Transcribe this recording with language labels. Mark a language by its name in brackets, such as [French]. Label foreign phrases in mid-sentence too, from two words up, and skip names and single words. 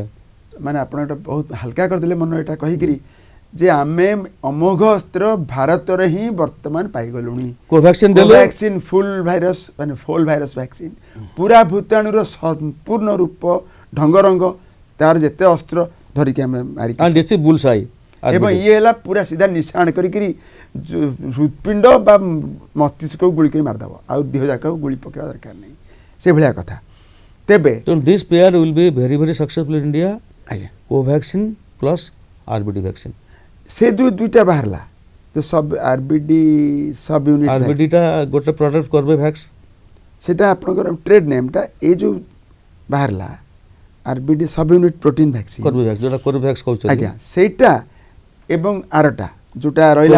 [Odia] ମାନେ ଆପଣ ଏଇଟା ବହୁତ ହାଲକା କରିଦେଲେ ମନ ଏଇଟା କହିକିରି ଯେ ଆମେ ଅମୋଘ ଅସ୍ତ୍ର ଭାରତରେ ହିଁ ବର୍ତ୍ତମାନ ପାଇଗଲୁଣି Covaxin ଦେଲେ କୋଭ୍ୟାକ୍ସିନ୍ [English] full virus [Odia] ମାନେ [English] full virus vaccine [Odia] ପୁରା ଭୂତାଣୁର ସମ୍ପୂର୍ଣ୍ଣ ରୂପ ଢଙ୍ଗରଙ୍ଗ ତାର ଯେତେ ଅସ୍ତ୍ର ଧରିକି ଆମେ ମାରିକି [English] and it's a bullseye [Odia] ଏବଂ RBD ଇଏ ହେଲା ପୁରା ସିଧା ନିଶାଣ କରିକିରି ହୃତ୍ପିଣ୍ଡ ବା ମସ୍ତିଷ୍କକୁ ଗୁଳି କରି ମାରିଦେବ ଆଉ ଦେହ ଯାକକୁ ଗୁଳି ପକାଇବା ଦରକାର ନାହିଁ ସେଭଳିଆ କଥା ତେବେ [English] so this pair will be very successful in India [Odia] ଆଜ୍ଞା [English] Covaxin plus RBD vaccine [Odia] ସେ ଦୁଇଟା ବାହାରିଲା ଯେ [English] sub RBD sub unit [Odia] RBD ଟା ଗୋଟେ ପ୍ରଡକ୍ଟ କର୍ବେଭ୍ୟାକ୍ସ ସେଟା ଆପଣଙ୍କର [English] trade nameଟା [Odia] ଏ ଯେଉଁ ବାହାରିଲା [English] RBD sub unit protein vaccine [Odia] କର୍ବେଭ୍ୟାକ୍ସ ଯୋଉଟା କର୍ବେଭ୍ୟାକ୍ସ କହୁଛନ୍ତି ଆଜ୍ଞା ସେଇଟା ଏବଂ ଆରଟା ଯୋଉଟା ରହିଲା